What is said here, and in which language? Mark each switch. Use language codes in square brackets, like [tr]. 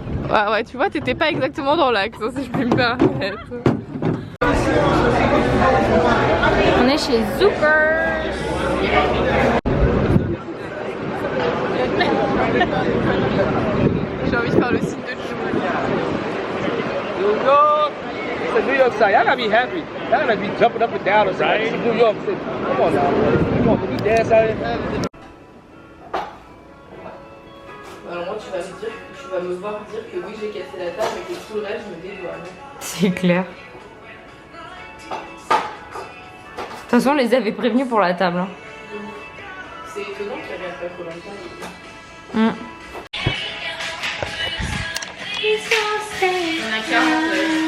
[fr] Ouais, tu vois, t'étais pas exactement dans l'axe, hein, si je puis me permettre. On est chez Zoopers. J'ai envie de faire le signe de Chou. [en] New York. It's a New York side. Y'all gotta be happy. Y'all gotta be jumping up and down or something. It's New York City. Come on now. Come on, can we dance out here? [fr] Alors moi tu vas me voir dire que oui j'ai cassé la table mais que tout le reste je me dédouane. C'est clair. De toute façon on les avait prévenus pour la table. Hein. C'est étonnant qu'il n'y ait pas Koh-Lanta. On a 40.